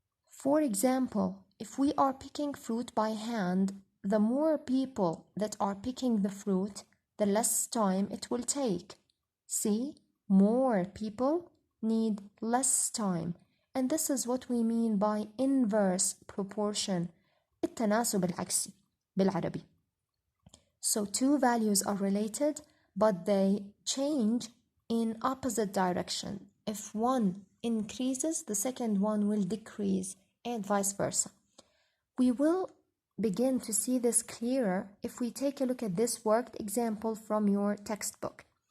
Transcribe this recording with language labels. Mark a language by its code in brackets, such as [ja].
[en] For example, if we are picking fruit by hand, the more people that are picking the fruit, the less time it will take. See, more people need less time. And this is what we mean by inverse proportion. [ar] التناسب العكسي بالعربي. [en] So two values are related, but they change in opposite direction. If one increases, the second one will decrease, and vice versa. We will begin to see this clearer if we take a look at this worked example from your textbook.